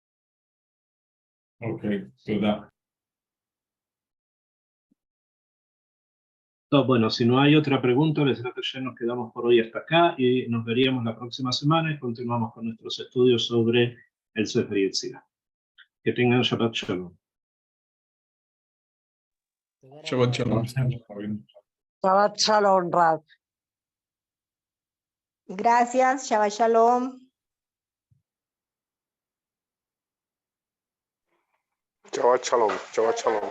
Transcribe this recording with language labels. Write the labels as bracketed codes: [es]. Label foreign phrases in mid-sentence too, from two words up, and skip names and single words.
[es] Ok, toda. Bueno, si no hay otra pregunta, les creo que ya nos quedamos por hoy hasta acá y nos veríamos la próxima semana y continuamos con nuestros estudios sobre el Sefer Yetzirah. Que tengan [he] Shabbat Shalom. Shabbat shalom. Shabbat Shalom, Rav. [es] Gracias, [he] Shabbat Shalom. Shabbat shalom.